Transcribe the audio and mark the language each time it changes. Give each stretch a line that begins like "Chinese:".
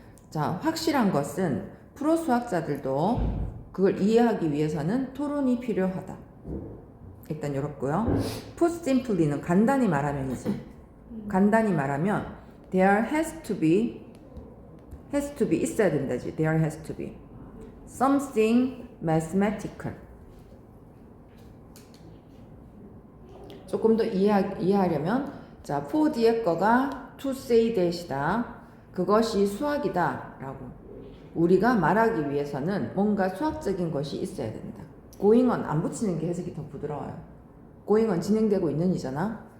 Korean: 자, 확실한 것은 프로 수학자들도 그걸 이해하기 위해서는 토론이 필요하다. 일단 요렇고요.
English: put simply
Korean: 는 간단히 말하면이지. 간단히 말하면
English: there has to be
Korean: 있어야 된다지.
English: there has to be something mathematical.
Korean: 조금 더 이해하려면 자, for 뒤에 거가
English: to say that
Korean: 이다. 그것이 수학이다 라고 우리가 말하기 위해서는 뭔가 수학적인 것이 있어야 된다.
English: going on
Korean: 안 붙이는 게 해석이 더 부드러워요. going on 진행되고 있는 이잖아.